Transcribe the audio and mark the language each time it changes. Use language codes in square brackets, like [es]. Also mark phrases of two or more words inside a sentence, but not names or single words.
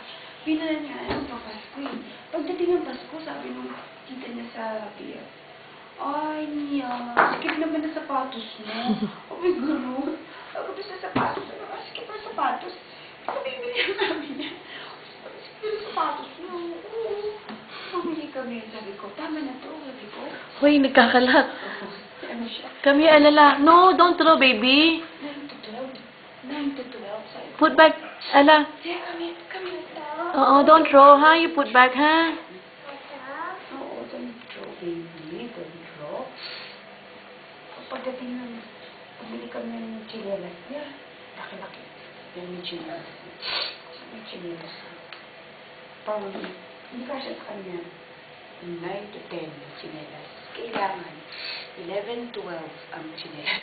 [tl] Pinala niya, ano pa, Pasko eh. Pagdating ng Pasko, sabi nung tita niya sa Pia, ay, niya, skip naman na sapatos mo. [en] Oh my God. [tl] Ako sa sapatos, skip na sapatos. Ito bibili namin yan. Skip na sapatos mo. Oo. Pumili kami, sabi ko, tama na to, sabi ko. Hoy, nagkakalat. Ano siya? [en] Come here, Ella. No, don't throw, baby. [tl] 9 to 12. 9 to 12, sabi ko. [en] Put back, Ella. Yeah, come here. Oo, don't throw, ha? You put back, ha? Oo, don't throw, baby. Don't throw. [tl] Pagdating ng, pumili kami ng chinelas niya. Laki-laki. Yan yung chinelas. May chinelas. Parang, hindi kasi sa kanya. 9 to 10 yung chinelas. Kailangan, 11, 12 ang chinelas.